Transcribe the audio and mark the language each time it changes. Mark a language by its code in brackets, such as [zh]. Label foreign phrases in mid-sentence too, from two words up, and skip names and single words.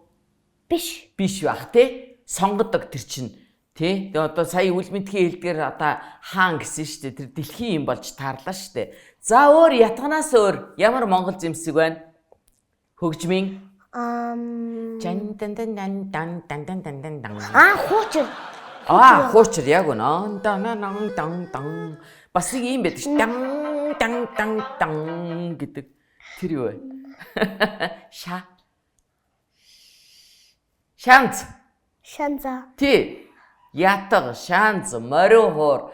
[mn] биш. Биш бах те. Сонгодог тэр чин. Тэ? Тэгээ одоо сая үлмэнтгийн хэлдгээр одоо хаан гэсэн штэ. Тэр дэлхийн юм болж таарлаа штэ. За өөр ятганаас өөр ямар монгол зэмсэг байна? Хөгжмийн жан дан дан дан дан дан дан дан дан дан. Хуучир. Хуучир яг үнэ. Дан дан дан дан. Бас нэг юм байдаг ш. Дан дан дан дан гэдэг. Тэр юу вэ? Шанц. Шанза. Тий. Ятг, шанц, морин хуур.